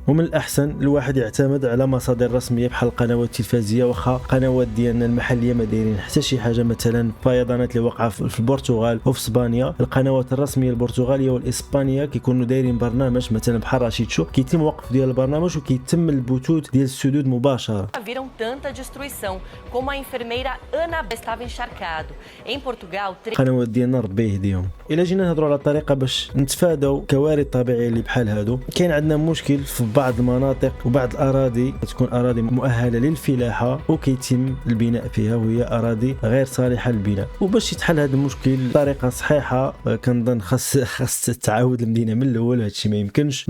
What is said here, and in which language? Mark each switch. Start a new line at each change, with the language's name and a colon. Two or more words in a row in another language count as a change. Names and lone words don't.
Arabic: ومن الاحسن الواحد يعتمد على مصادر رسميه بحال القنوات التلفزيونيه، واخا قنوات ديالنا المحليه ما دايرين حتى شي حاجه. مثلا الفيضانات اللي وقع في البرتغال وفي اسبانيا، القنوات الرسميه البرتغاليه والاسبانيه كيكونوا دايرين برنامج مثلا بحال رشيد شو، كيتم وقف ديال البرنامج وكيتم البثوث ديال السدود مباشره.
Portuguese: Viram tanta destruição como a enfermeira Ana estava encharcado. Em Portugal,
Arabic: قنوات ديالنا ربي يهديهم. الا جينا نهضروا على طريقه باش نتفاداو كوارث طبيعيه اللي بحال هادو، كاين عندنا مشكل في بعض المناطق وبعض الاراضي تكون اراضي مؤهله للفلاحه وكيتم البناء فيها وهي اراضي غير صالحه للبناء. وباش يتحل هذا المشكل بطريقه صحيحه كنظن خاص تعاود المدينه من الاول، هادشي ما يمكنش.